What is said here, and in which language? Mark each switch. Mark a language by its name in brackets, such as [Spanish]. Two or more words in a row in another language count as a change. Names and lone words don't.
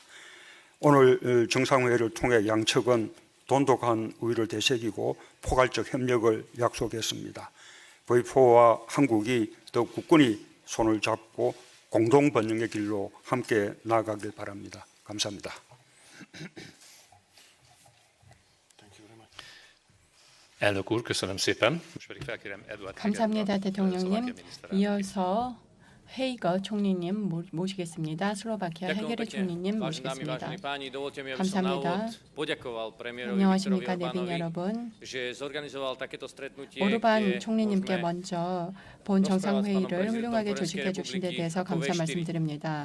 [Korean] 오늘 정상회의를 통해 양측은 돈독한 우위를 되새기고 포괄적 협력을 약속했습니다. V4와 한국이 더 굳건히 손을 잡고 공동 번영의 길로 함께 나아가길 바랍니다. 감사합니다. [Hungarian] Elnök úr, köszönöm szépen. Most pedig felkérem Eduard [Korean] 감사합니다, [Hungarian] Hegerokat, [Korean] 대통령님. [Hungarian] szlovákia miniszterelnök. [Korean] 이어서 헤이거 총리님 모시겠습니다. 슬로바키아 헤게르 총리님 모시겠습니다. 감사합니다. 안녕하십니까, 내빈 여러분. 오르반 총리님께 먼저 본 정상회의를 훌륭하게 조직해 주신 데 대해서 감사 말씀드립니다.